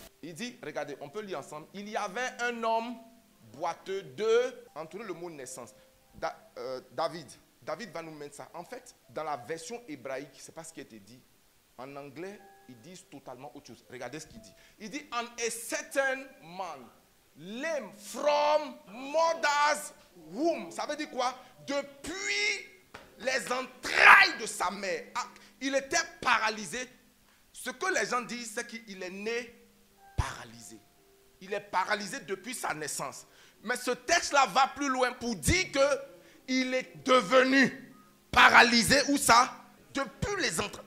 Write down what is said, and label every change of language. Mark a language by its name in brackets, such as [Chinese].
[French] Il dit, regardez, on peut lire ensemble. Il y avait un homme boiteux entouré le mot naissance. David. David va nous mettre ça. En fait, dans la version hébraïque, ce n'est pas ce qui a été dit. En anglais, ils disent totalement autre chose. Regardez ce qu'il dit. Il dit, [English] and a certain man, lame from mother's womb. [French] Ça veut dire quoi? Depuis les entrailles de sa mère. Il était paralysé. Ce que les gens disent, c'est qu'il est né paralysé. Il est paralysé depuis sa naissance. Mais ce texte-là va plus loin pour dire qu'il est devenu paralysé. Où ça? Depuis les entrailles.